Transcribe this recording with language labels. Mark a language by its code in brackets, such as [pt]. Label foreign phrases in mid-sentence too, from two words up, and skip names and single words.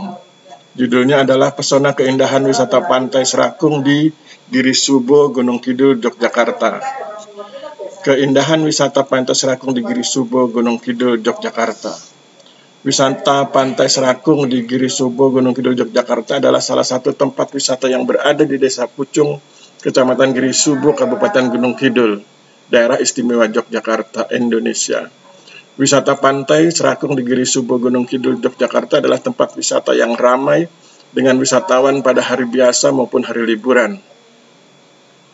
[id] Judulnya adalah Pesona Keindahan Wisata Pantai Serakung di Giri Subo, Gunung Kidul, Yogyakarta. Keindahan wisata Pantai Serakung di Giri Subo, Gunung Kidul, Yogyakarta. Wisata Pantai Serakung di Giri Subo, Gunung Kidul, Yogyakarta adalah salah satu tempat wisata yang berada di Desa Pucung, Kecamatan Giri Subo, Kabupaten Gunung Kidul, Daerah Istimewa Yogyakarta, Indonesia. Wisata Pantai Serakung di Giri Subo, Gunung Kidul, Yogyakarta adalah tempat wisata yang ramai dengan wisatawan pada hari biasa maupun hari liburan.